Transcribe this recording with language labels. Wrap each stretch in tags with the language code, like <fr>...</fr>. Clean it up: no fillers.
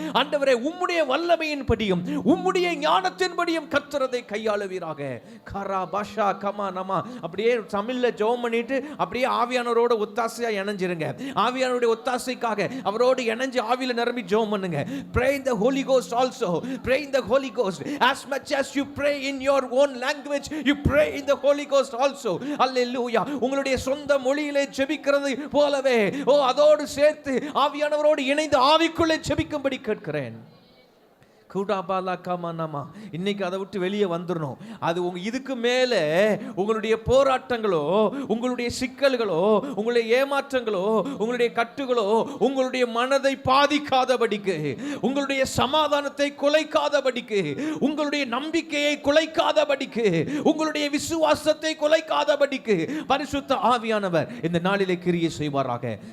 <ta>ஆண்டவரே, உம்முடைய வல்லமையின்படியும் உம்முடைய ஞானத்தின்படியும் கர்த்தரதை கையாளுவீராக. கரா பாஷா கமா நமா. அப்படியே தமிழ்ல ஜெபம் பண்ணிட்டு அப்படியே ஆவியானவரோட ஒத்தாசையா இணைஞ்சிருங்க. ஆவியானவருடைய ஒத்தாசைக்காக அவரோடு இணைஞ்சு ஆவியில நிரம்பி ஜெபம் பண்ணுங்க.</ta> <en>Pray in the Holy Ghost also. Pray in the Holy Ghost. As much as you pray in your own language, you pray in the Holy Ghost also. Hallelujah.</en> <ta>உங்களுடைய சொந்த மொழியிலே ஜெபிக்கிறது போலவே அதோடு சேர்த்து ஆவியானவரோடு இணைந்து ஆவிக்குள்ளே ஜெபிக்கும்படி கேட்கிறேன். கூடாபாலாக்காமானாமா. இன்னைக்கு அதை விட்டு வெளியே வந்துடணும். அது இதுக்கு மேலே உங்களுடைய போராட்டங்களோ, உங்களுடைய சிக்கல்களோ, உங்களுடைய ஏமாற்றங்களோ, உங்களுடைய கட்டுகளோ உங்களுடைய மனதை பாதிக்காதபடிக்கு, உங்களுடைய சமாதானத்தை குலைக்காதபடிக்கு, உங்களுடைய நம்பிக்கையை குலைக்காதபடிக்கு, உங்களுடைய விசுவாசத்தை குலைக்காதபடிக்கு பரிசுத்த ஆவியானவர் இந்த நாளிலே கிரியை செய்வாராக.</ta>